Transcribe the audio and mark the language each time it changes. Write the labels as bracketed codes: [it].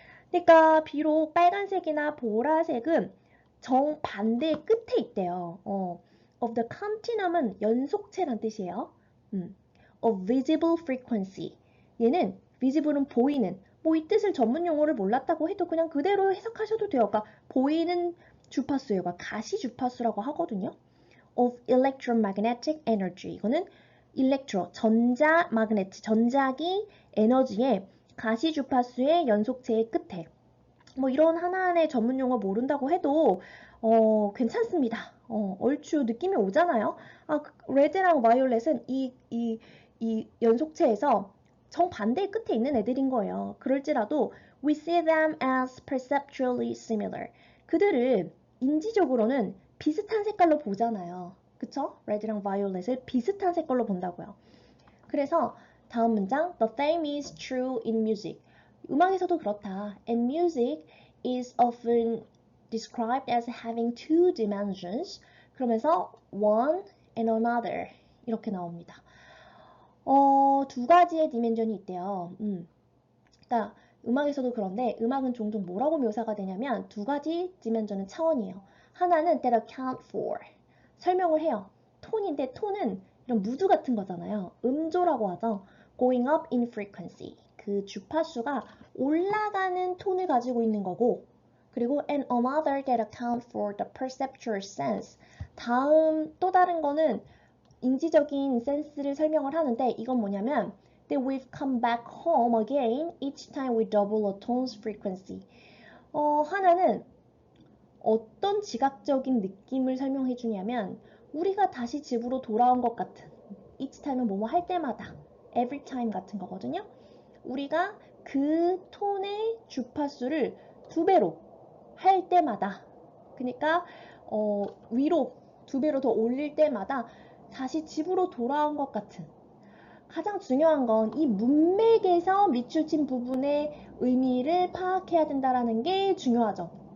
[ko] 그러니까 비록 빨간색이나 보라색은 정반대의 끝에 있대요. [en] of the continuum은 [ko] 연속체란 뜻이에요. [en] of visible frequency. [ko] 얘는 visible은 보이는, 뭐 이 뜻을 전문 용어를 몰랐다고 해도 그냥 그대로 해석하셔도 돼요. 그러니까 보이는 주파수예요. 그러니까 가시 주파수라고 하거든요. [en] of electromagnetic energy. [ko] 이거는 electro, 마그네트, 전자기 에너지의 가시 주파수의 연속체의 끝에. 뭐 이런 하나하나의 전문 용어 모른다고 해도 괜찮습니다. 얼추 느낌이 오잖아요. 레드랑 바이올렛은 이 연속체에서 정반대의 끝에 있는 애들인 거예요. 그럴지라도 [en] we see them as perceptually similar. [ko] 그들을 인지적으로는 비슷한 색깔로 보잖아요. 그쵸? 레드랑 바이올렛을 비슷한 색깔로 본다고요. 그래서 다음 문장 [en] The same is true in music. [ko] 음악에서도 그렇다. [en] And music is often described as having two dimensions. [ko] 그러면서 [en] one and another [ko] 이렇게 나옵니다. 두 가지의 디멘전이 있대요. 그러니까 음악에서도 그런데 음악은 종종 뭐라고 묘사가 되냐면 두 가지 디멘전은 차원이에요. 하나는 [en] that account for [ko] 설명을 해요. 톤인데 톤은 이런 무드 같은 거잖아요. 음조라고 하죠. [en] going up in frequency. [ko] 그 주파수가 올라가는 톤을 가지고 있는 거고 그리고 [en] and another that account for the perceptual sense. [ko] 다음 또 다른 거는 인지적인 센스를 설명을 하는데 이건 뭐냐면 [en] that we've come back home again each time we double a tone's frequency. [ko] 하나는 어떤 지각적인 느낌을 설명해 주냐면 우리가 다시 집으로 돌아온 것 같은 [en] each time은 [ko] 뭐뭐 할 때마다 [en] every time [ko] 같은 거거든요. 우리가 그 톤의 주파수를 2배로 할 때마다 그러니까 위로 2배로 더 올릴 때마다 다시 집으로 돌아온 것 같은 가장 중요한 건 이 문맥에서 밑줄친 부분의 의미를 파악해야 된다는 게 중요하죠.